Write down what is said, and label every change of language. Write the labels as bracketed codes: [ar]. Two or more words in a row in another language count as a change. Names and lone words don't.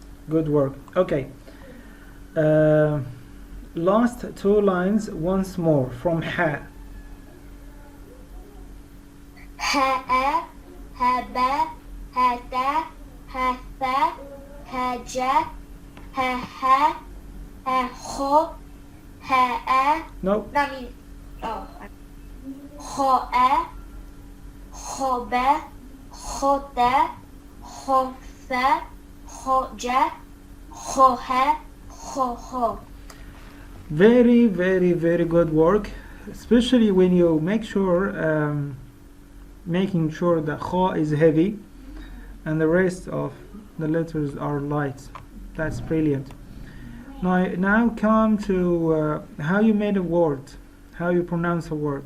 [en] Good work. Okay. Last two lines once more from ha. Ha, haba, hada, hatha, haja, ha, ho, ha. No. No, I mean, oh. Ho, khoba, khota, khofa, khoja, khoha, khoho. Very, very, very good work. Especially when you make sure, making sure the kha is heavy and the rest of the letters are light. That's brilliant. Now come to how you made a word, how you pronounce a word.